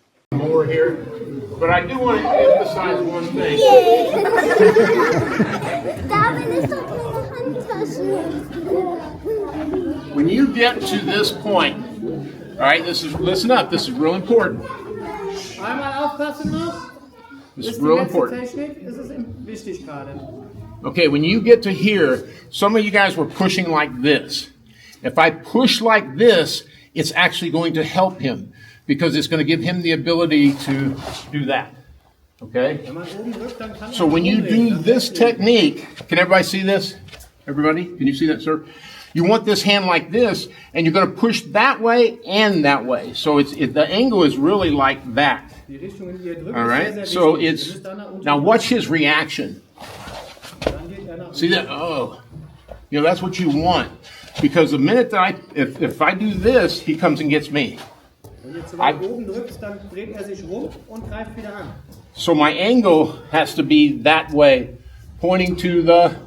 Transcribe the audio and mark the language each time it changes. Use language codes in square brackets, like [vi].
[en] More here, but I do want to emphasize one thing. When you get to this point, all right, listen up, this is real important. [de] Einmal aufpassen noch. [en] This is real important. [de] Technik, das ist wichtig gerade. [en] Okay, when you get to here, some of you guys were pushing like this. If I push like this, it's actually going to help him because it's going to give him the ability to do that. Okay? So when you do this technique, can everybody see this? Everybody? Can you see that, sir? You want this hand like this, and you're going to push that way and that way. So the angle is really like that. All right? So now watch his reaction. See that? Oh, that's what you want. Because the minute that if I do this, he comes and gets me. [de] Wenn du jetzt so weit oben drückst, dann dreht sich rum und greift wieder an. [en] So my angle has to be that way, pointing to the,